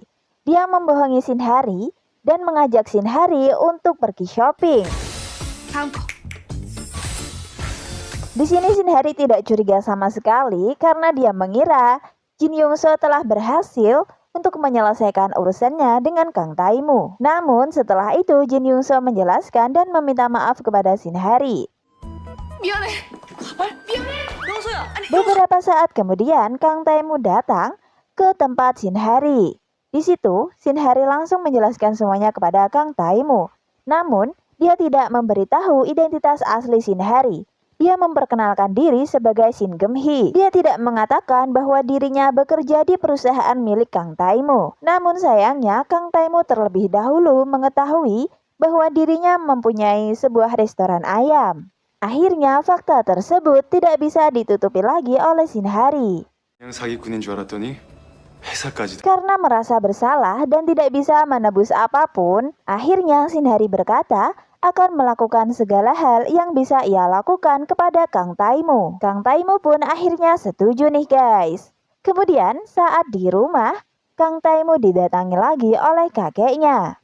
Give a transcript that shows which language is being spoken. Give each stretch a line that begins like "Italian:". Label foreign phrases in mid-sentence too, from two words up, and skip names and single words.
Indonesian: Dia membohongi Shinhari dan mengajak Shinhari untuk pergi shopping. Di sini Shin Hari tidak curiga sama sekali karena dia mengira Jin Yongso telah berhasil untuk menyelesaikan urusannya dengan Kang Taemoo. Namun setelah itu Jin Yongso menjelaskan dan meminta maaf kepada Shin Hari.
Korean: 미안해. 가발? 미안해. 영소야. 아니,
Indonesian: Beberapa saat kemudian Kang Taemoo datang ke tempat Shin Hari. Di situ Shin Hari langsung menjelaskan semuanya kepada Kang Taemoo. Namun dia tidak memberitahu identitas asli Shin Hari. Dia memperkenalkan diri sebagai Shin Geum-hee. Dia tidak mengatakan bahwa dirinya bekerja di perusahaan milik Kang Taemoo. Namun sayangnya Kang Taemoo terlebih dahulu mengetahui bahwa dirinya mempunyai sebuah restoran ayam. Akhirnya fakta tersebut tidak bisa ditutupi lagi oleh Shin Hari.
Korean: 그냥 사기꾼인 줄 알았더니 회사까지.
Indonesian: Karena merasa bersalah dan tidak bisa menebus apapun, akhirnya Shin Hari berkata akan melakukan segala hal yang bisa ia lakukan kepada Kang Taemoo. Kang Taemoo pun akhirnya setuju nih guys. Kemudian saat di rumah, Kang Taemoo didatangi lagi oleh kakeknya.